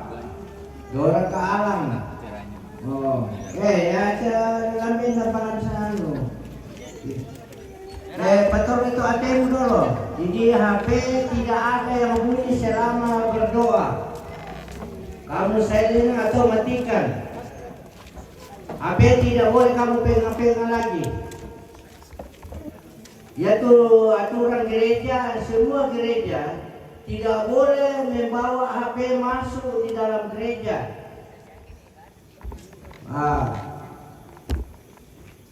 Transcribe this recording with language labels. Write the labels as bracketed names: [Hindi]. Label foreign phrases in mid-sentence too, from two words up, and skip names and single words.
[Indonesian] Dora ka alam na. Oh, ya sa lamin na pangan sa ano. Betul itu ATM dulu. Jadi HP tidak ada yang bunyi selama berdoa. Kamu silent atau matikan. HP tidak boleh kamu pegang-pegang lagi. Yaitu aturan gereja, semua gereja tidak boleh membawa HP masuk di dalam gereja.